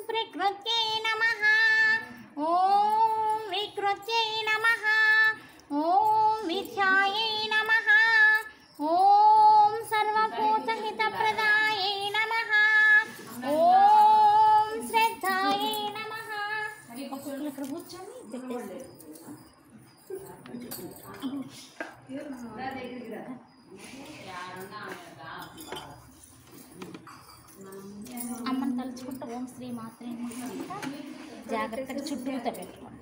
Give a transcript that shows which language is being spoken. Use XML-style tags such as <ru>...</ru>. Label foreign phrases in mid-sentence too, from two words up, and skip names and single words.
<sa>विकृत्यै नमः। ॐ विकृत्यै नमः। ॐ विद्यायै नमः। ॐ सर्वभूतहितप्रदायै नमः। ॐ श्रद्धायै नमः।</sa> <te>ఇక్కడ కూర్చొని అమ్మని తలుచుకుంటూ</te> <sa>ओं श्री मात्रे</sa> <te>జాగ్రత్తగా చుట్టూతో పెట్టుకోండి.</te>